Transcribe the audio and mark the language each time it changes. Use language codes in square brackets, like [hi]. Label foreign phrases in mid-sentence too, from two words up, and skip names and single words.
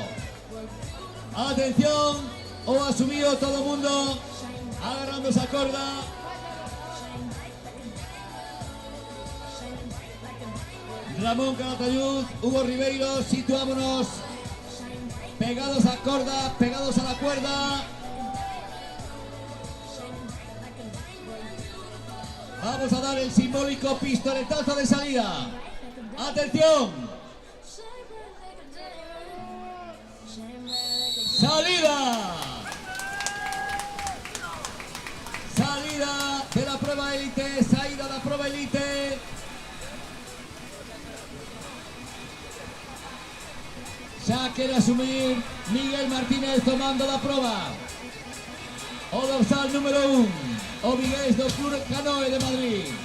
[gl] Atención, o asumido todo o mundo agarrando esa corda. Ramón Calatayud, Hugo Ribeiro, situámonos pegados a corda, [es] pegados a la cuerda. Vamos a dar el simbólico pistoletazo de salida. ¡Atención! ¡Salida! Salida de la prueba élite, salida de la prueba élite. Ya quiere asumir Miguel Martínez tomando la prueba. [gl] O dorsal número 1. O vigués do Club Canoe de Madrid.